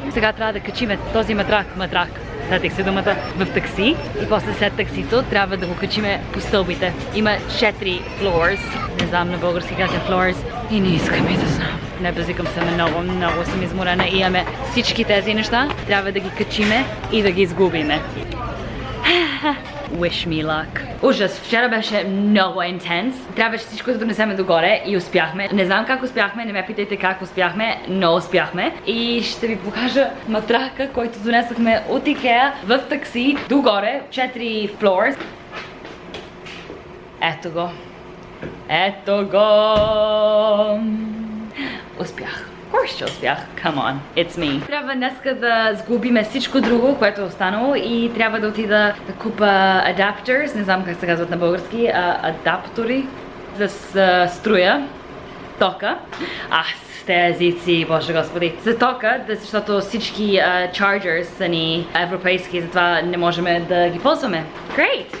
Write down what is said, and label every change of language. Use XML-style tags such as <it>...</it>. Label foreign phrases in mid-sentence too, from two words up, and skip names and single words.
<bg>Сега трябва да качиме този матрак, сетих се думата, в такси. И после след таксито трябва да го качиме по стълбите. Има 4 floors, не знам на български как е floors. И не искам и да знам. Не базикам се много съм изморена и имаме всички тези неща. Трябва да ги качиме и да ги изгубиме.</bg> <en>Wish me luck.</en> <bg>Ужас, вчера беше много интенс. Трябваше всичко да донесеме догоре и успяхме. Не знам как успяхме, не ме питайте как успяхме, но успяхме. И ще ви покажа матрака, който донесахме от Ikea в такси догоре. 4 floors. Ето го. Успях. Ще успях.</bg> <en>Come on, it's me.</en> <bg>Трябва днеска да сглобиме всичко друго, което е останало и трябва да отида да купа adapters, не знам как се казват на български, адаптори за струя. тока. С тези езици, боже господи. За тока, защото всички chargers са ни европейски, затова не можем да ги ползваме. Great!</bg>